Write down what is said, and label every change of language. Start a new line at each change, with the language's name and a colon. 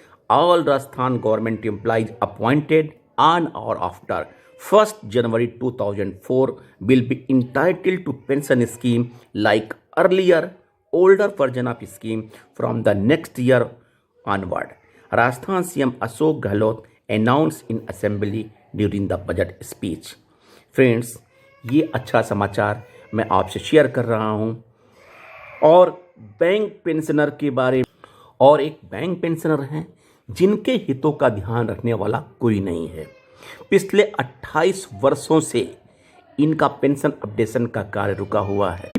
English: All Rajasthan government employees appointed on or after 1 January 2004 will be entitled to pension scheme like earlier older version of scheme from the next year onward. Rajasthan CM Ashok Gehlot announced in assembly during the budget speech.
Hindi: Friends, ये अच्छा समाचार मैं आपसे share कर रहा हूँ। और bank pensioner के बारे में, और एक बैंक पेंशनर हैं जिनके हितों का ध्यान रखने वाला कोई नहीं है। पिछले 28 वर्षों से इनका पेंशन अपडेशन का कार्य रुका हुआ है।